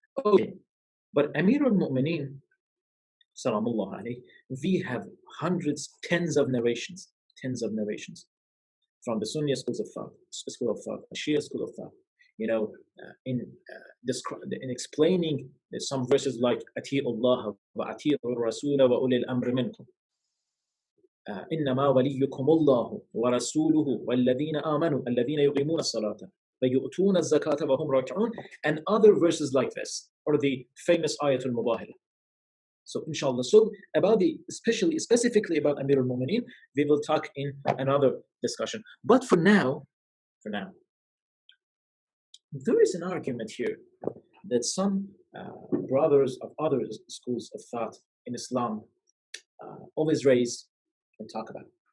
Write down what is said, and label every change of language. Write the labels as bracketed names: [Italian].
[English] Okay, but Amir al-Mu'mineen, salamullah alayhi, we have hundreds, tens of narrations from the Sunni school of thought, the Shia school of thought, in explaining some verses like [Arabic] Ati'u Allah wa Ati'u Rasula wa ulil amri minkum. إنما وليكم الله ورسوله والذين آمنوا الذين يقيمون الصلاة ويؤتون الزكاة وهم راكعون, [English] and other verses like this, or the famous Ayatul Mubahila. So inshallah, so about specifically about Amir al-Mu'mineen, we will talk in another discussion. But for now, there is an argument here that some brothers of other schools of thought in Islam always raise and talk about.